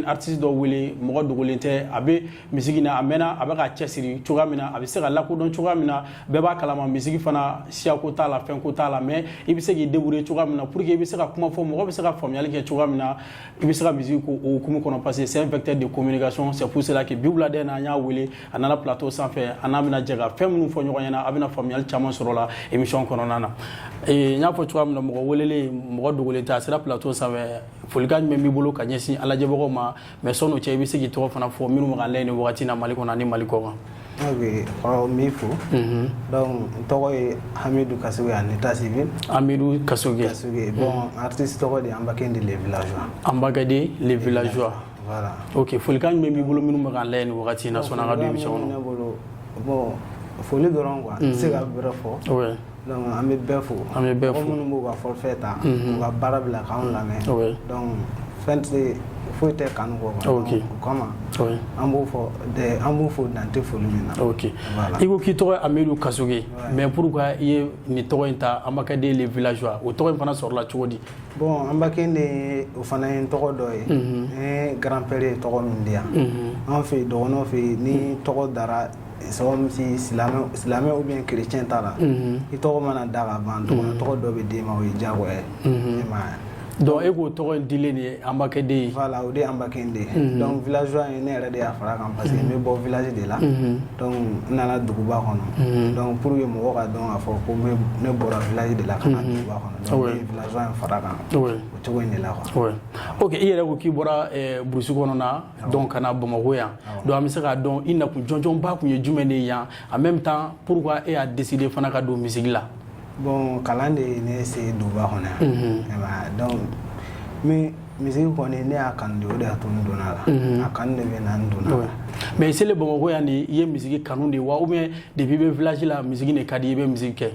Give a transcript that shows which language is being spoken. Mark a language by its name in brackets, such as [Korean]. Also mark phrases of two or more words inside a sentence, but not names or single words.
[Bambara] artiste dɔ wele mɔgɔ dogolen tɛ a bɛ misigi na a mɛnna a bɛ ka cɛsiri cogoya min na a bɛ se ka lakodɔn cogoya min na bɛɛ b'a kalama misigi fana siyako t'a la fɛn ko t'a la mais i bɛ se k'i débrouiller cogoya min na pour que i bɛ se ka kuma fɔ mɔgɔ bɛ se ka faamuyali kɛ cogoya min na i bɛ se ka misigi k'o hukumu kɔnɔ [French] parce que c'est un vecteur de communication c'est pour cela que [Bambara] bi wulada in na an y'a wele a nana plateau sanfɛ a n'a bɛna jɛ ka fɛn minnu fɔ ɲɔgɔn ɲɛna a bɛna faamuyali caman sɔrɔ la émission kɔnɔna na n y'a fɔ cogoya min na mɔgɔ welelen mɔgɔ dogolen tɛ a sera plateau sanfɛ folikan jumɛn b'i bolo ka ɲɛsin a lajɛbagaw ma mais sɔn'o cɛ i bɛ se k'i tɔgɔ fana fɔ minnu bɛ k'an lajɛ nin wagati in na Mali kɔnɔ ani Mali kɔ kan. Ok, n b'i fo donc n tɔgɔ ye Hamidou Kassoge [French] en état civil. [Bambara] Hamidou Kassoge. Bon artiste tɔgɔ de Ambakende les villageois. Ambakende les villageois. Voilà. Ok, folikan jumɛn b'i bolo minnu bɛ k'an lajɛ nin wagati in na sɔnni an ka don émission kɔnɔ. Bon foli dɔrɔn quoi n tɛ se ka bɛrɛ fɔ. Donc an bɛ bɛɛ fo. An bɛ bɛɛ fo. Mɔgɔ minnu b'u ka forfait ta u ka baara bila k'anw lamɛn. Donc fɛn tɛ foyi tɛ kanu kɔ quoi. Ok. O kama an b'u fɔ dan tɛ foli min na. Ok. I ko k'i tɔgɔ ye Hamidou Kassoge [French] mais pourquoi [Bambara] i ye nin tɔgɔ in ta Ambakende les villageois o tɔgɔ in fana sɔrɔla cogo di? Bon Ambakende o fana ye n tɔgɔ dɔ ye ne [French] grand père [Bambara] ye tɔgɔ min di yan an fɛ yen dɔgɔnɔw fɛ yen ni tɔgɔ dara si silamɛ [French] ou bien chrétien [Bambara] ta la i tɔgɔ mana da ka ban dɔgɔnɔ tɔgɔ dɔ bɛ d'i ma o ye diyagoya ye. Donc e k'o tɔgɔ in dilen de ye Ambakende ye. Voilà o de ye Ambakende donc villageois ye ne yɛrɛ de y'a fara kan [French] parce que [Bambara] n bɛ bɔ village de la donc n nana duguba kɔnɔ [French] donc pour que [Bambara] mɔgɔw ka dɔn k'a fɔ ko ne bɔra village de la ka na duguba kɔnɔ donc ne ye villageois in fara kan o cogo in de la quoi. Ok i yɛrɛ ko k'i bɔra burusi kɔnɔna donc ka na Bamakɔ yan donc an bɛ se k'a dɔn i nakun jɔnjɔnba kun ye jumɛn de ye yan [French] en même temps pourquoi [Bambara] e y'a décidé fana ka don misigi la? Bon kalan de ye ne se duguba kɔnɔ yan donc misigi kɔni ne y'a kanu de o de y'a to n donna la a kanu de bɛ na n donna la. Mais i selen Bamakɔ yan de i ye misigi kanu de wa [French] ou bien depuis [Bambara] i bɛ village la misigi de ka di i bɛ misigi kɛ?